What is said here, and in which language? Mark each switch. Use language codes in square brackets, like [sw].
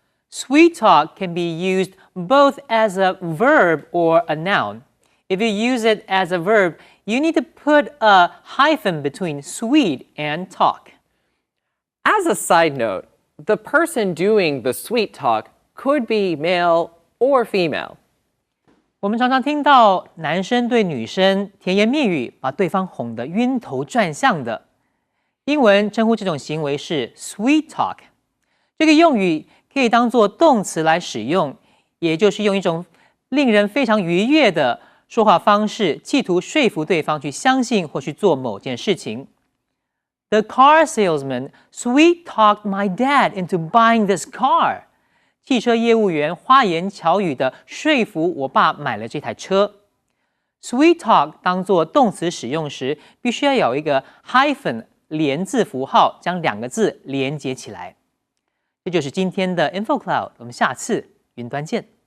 [en] Sweet talk can be used both as a verb or a noun. If you use it as a verb, you need to put a hyphen between sweet and talk. As a side note, the person doing the sweet talk could be male or female. [zh] 我们常常听到男生对女生甜言蜜语，把对方哄得晕头转向的。英文称呼这种行为是 sweet talk。这个用语可以当作动词来使用，也就是用一种令人非常愉悦的说话方式，企图说服对方去相信或去做某件事情。 [en] The car salesman sweet-talked my dad into buying this car. [zh] 汽车业务员花言巧语地说服我爸买了这台车。 Sweet talk 当作动词使用时，必须要有一个 hyphen 连字符号，将两个字连接起来。这就是今天的 Info Cloud， 我们下次云端见。